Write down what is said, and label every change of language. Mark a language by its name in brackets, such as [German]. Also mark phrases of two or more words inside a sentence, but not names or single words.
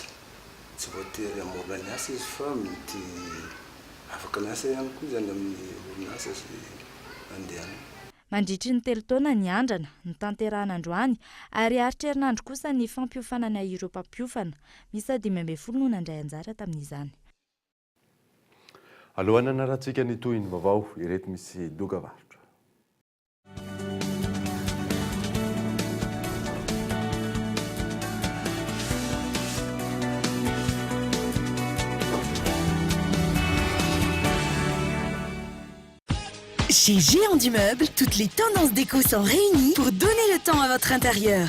[Malagasy] Tsy voatery amorona ny asa izy fa mety afaka miasa ihany koa zany amin'ny orinasa sy andehana. Mandritry ny 3 taona ny andrana, ny tanterahana androany ary aritrerinandro kosa ny fampiofanana ireo mpampiofana. Misy 12 no nandray anjara tamin'izany. Alohan'ny anarantsika ny toy ny vaovao ireto misy dokavarotra. [French] Chez Géant du Meuble, toutes les tendances déco sont réunies pour donner le temps à votre intérieur.